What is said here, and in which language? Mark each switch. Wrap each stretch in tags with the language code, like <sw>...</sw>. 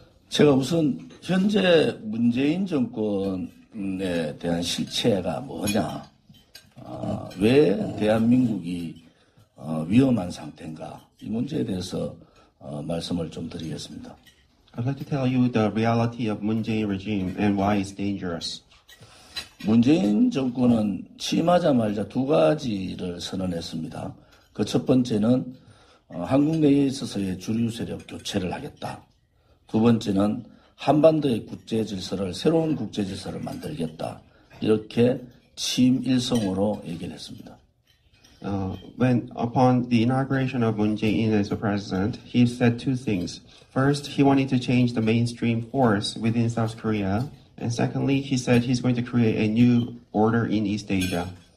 <ko>제가 우선 현재 문재인 정권에 대한 실체가 뭐냐, 왜 대한민국이 위험한 상태인가, 이 문제에 대해서 말씀을 좀 드리겠습니다.</ko> <en>I'd like to tell you the reality of Moon Jae-in regime and why it's dangerous.</en> <ko>문재인 정권은 취임하자마자 두 가지를 선언했습니다. 그 첫 번째는 한국 내에 있어서의 주류 세력 교체를 하겠다. 두 번째는 한반도의 국제 질서를, 새로운 국제 질서를 만들겠다. 이렇게 취임 일성으로 얘기를 했습니다.</ko> <en>When upon the inauguration of Moon Jae-in as the president, he said two things. First, he wanted to change the mainstream force within South Korea. And secondly, he said he's going to create a new order in East Asia.</en>